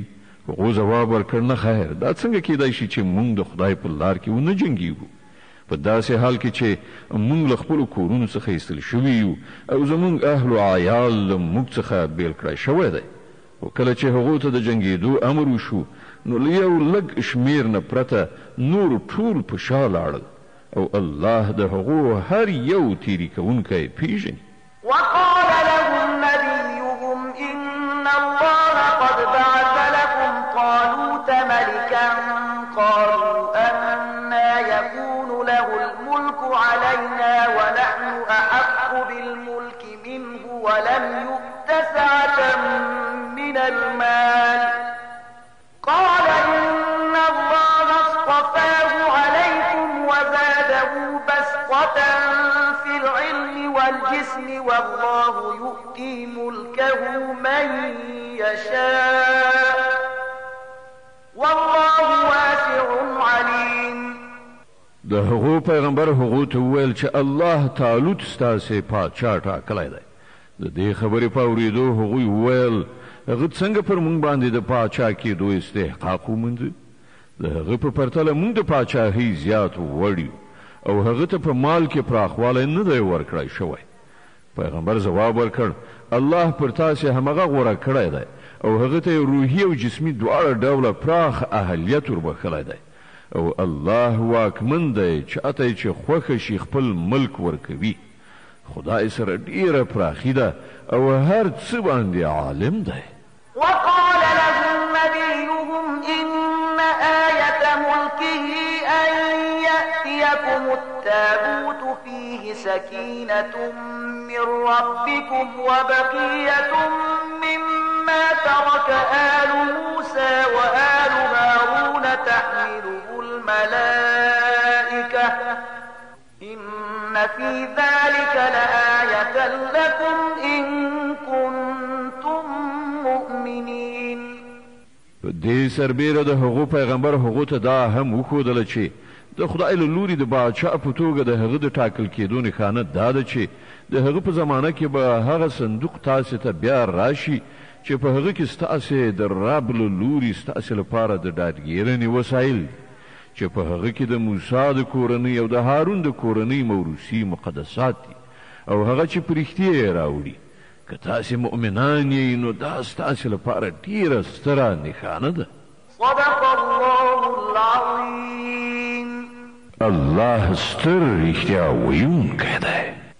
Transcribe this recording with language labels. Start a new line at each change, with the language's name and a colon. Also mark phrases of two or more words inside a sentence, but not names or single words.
Pashto: هغو ځواب ورکړ نه خیر، دا څنګه کیدای شي چې موږ د خدای په لار کې ونه جنګېږو په داسې حال کې چې موږ له خپلو کورونو څخه ایستل شوي یو او زموږ اهل و عیال له موږ څخه بیل کړی شوی دی. او کله چې هغو ته د جنګېدو امر وشو نو له یو لږ شمیر نه پرته نور ټول په شا لاړل او الله د هغو هر یو تیری کوونکی پیژني.
Arabic: وقال لهم نبيهم إن الله قد بعث لكم طالوت ملكا قالوا أنا يكون له الملك علينا ونحن أحق بالملك منه ولم يؤت سعة من المال قال إن الله اصطفاه عليكم وزاده بسطة في العلم والجسم والله يؤتي ملكه من يشاء والله واسع عليم.
Pashto: د هغو پیغمبر هغو ته وویل چې الله طالوت ستاسې پادشاه ټاکلی دی. د دې خبرې په اورېدو هغوی وویل هغه څنګه پر موږ باندې د پاچا کېدو استحقاق ومونده؟ د هغه په پرتله موږ د پاچاهۍ زیات وړ یو او هغه ته په مال کې پراخوالی نه دی ورکړی شوی. پیغمبر ځواب ورکړ الله پر تاسې همغه غوره کړی دی او هغه ته روحي او جسمي دواړه ډوله پراخ اهلیت وربخلی دی او الله واکمن دی چې اته چې خوښه شي خپل ملک ورکوي. خدای سره ډیره پراخي ده او هر څه باندې عالم دی.
Arabic: وقال لهم نبيهم إن آية ملكه أن يأتيكم التابوت فيه سكينة من ربكم وبقية مما ترك آل موسى وآل هارون تحمله الملائكة إن في ذلك لآية لكم إن كنتم مؤمنين.
Pashto: په دې سربیره د هغو پیغمبر هغو ته دا هم وښودله چې د خدای له لوري د باچا په توګه د هغه د ټاکل کېدو نښانه دا ده چې د هغه په زمانه کې به هغه صندوق تاسې ته بیا راشي چې په هغه کې ستاسې د رب له لوري ستاسې لپاره د ډاډګیرنې وسایل چې په هغه کې د موسی د کورنۍ او د هارون د کورنۍ موروثي مقدسات دي او هغه چې په رښتیا یې راوړي. که تاسې مؤمنان یې نو دا ستاسې لپاره ډیره ستره نښانه ده.
Arabic: صدق الله العظيم.
Pashto: الله ستر رښتیا ویونکی دی.